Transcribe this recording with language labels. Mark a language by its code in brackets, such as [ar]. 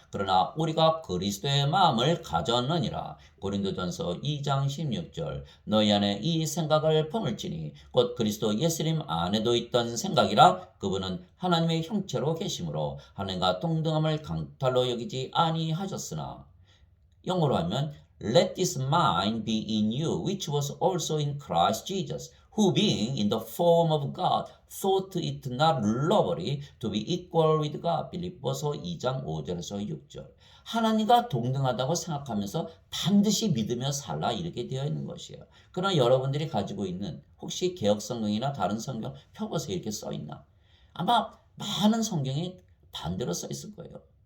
[ko] 그러나 우리가 그리스도의 마음을 가졌느니라. 고린도전서 2장 16절. 너희 안에 이 생각을 품을지니 곧 그리스도 예수님 안에도 있던 생각이라. 그분은 하나님의 형체로 계심으로 하나님과 동등함을 강탈로 여기지 아니하셨으나 영어로 하면 [en] Let this mind be in you, which was also in Christ Jesus, who being in the form of God, thought it not robbery to be equal with God. [ko] 빌립보서 2장 5절에서 6절. 하나님과 동등하다고 생각하면서 반드시 믿으며 살라 이렇게 되어 있는 것이에요. 그러나 여러분들이 가지고 있는 혹시 개역성경이나 다른 성경 펴보세요. 이렇게 써 있나? 아마 많은 성경이 반대로 써 있을 거예요.